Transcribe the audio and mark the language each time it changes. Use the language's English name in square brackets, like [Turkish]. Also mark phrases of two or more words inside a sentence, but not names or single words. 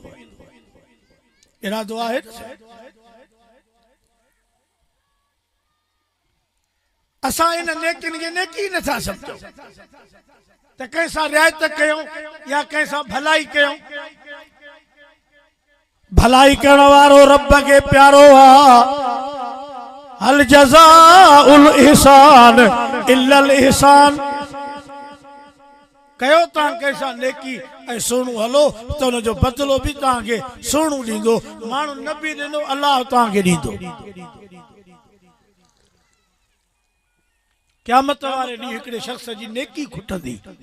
[Sindhi] इरादो आहे असां इन नेकिन खे नेकी नथा सम्झूं त कंहिंसां रिआयत कयूं या कंहिंसां भलाई कयूं भलाई करण वारो रब खे प्यारो आहे [Arabic] هل جزاء الإحسان إلا الإحسان [Sindhi] कयो तव्हां कंहिंसां नेकी ऐं सुहिणो हलो त हुनजो बदिलो बि तव्हांखे सुहिणो ॾींदो माण्हू न बि ॾिनो अलाह तव्हांखे ॾींदो क़यामत वारे ॾींहुं हिकिड़े शख़्स जी नेकी खुटंदी